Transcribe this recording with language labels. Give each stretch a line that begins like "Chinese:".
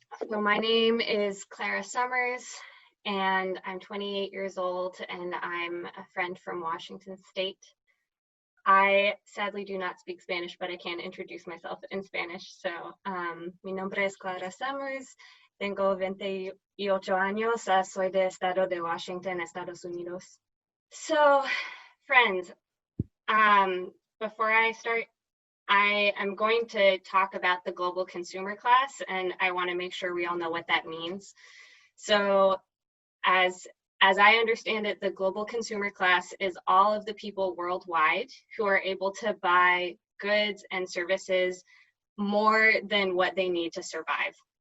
English: So my name is Clara Summers, and I'm 28 years old, and I'm a friend from Washington State. I sadly do not speak Spanish, but I can introduce myself in Spanish.
Spanish: So, mi nombre es Clara Summers, tengo 28 años, soy de Estado de Washington, Estados Unidos.
English: So, friends, before I start, I am going to talk about the global consumer class, and I want to make sure we all know what that means. So as I understand it, the global consumer class is all of the people worldwide who are able to buy goods and services more than what they need to survive.